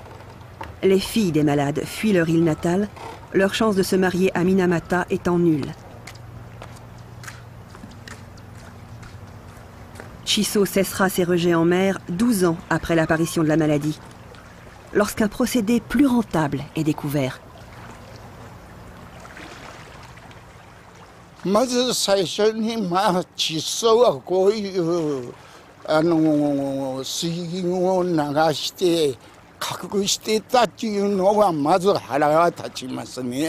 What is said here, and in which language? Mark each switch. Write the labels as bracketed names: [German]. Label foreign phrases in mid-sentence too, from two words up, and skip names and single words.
[French] Les filles des malades fuient leur île natale, leur chance de se marier à Minamata étant nulle. Chisso cessera ses rejets en mer 12 ans après l'apparition de la maladie, lorsqu'un procédé plus rentable est découvert. [Japanese] まず最初に窒素はこういう水銀を流して隠してたっていうのはまず腹が立ちますね。